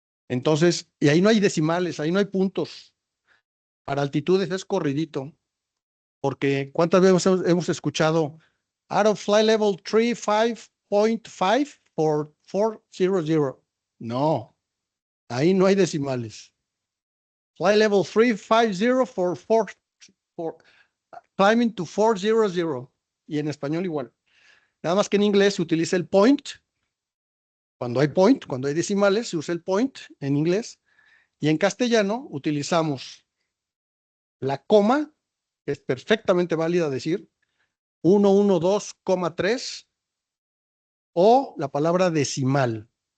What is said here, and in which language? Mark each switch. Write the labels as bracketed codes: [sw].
[es] Entonces, y ahí no hay decimales, ahí no hay puntos. Para altitudes es corridito. Porque ¿cuántas veces hemos escuchado [en] out of flight level 35.5 for 400? [es] No, ahí no hay decimales. [en] Flight level 350 for climbing to 400. [es] Y en español igual. Nada más que en inglés se utiliza el point. Cuando hay point, cuando hay decimales, se usa el point en inglés. Y en castellano utilizamos la coma, que es perfectamente válida decir 112,3 o la palabra decimal.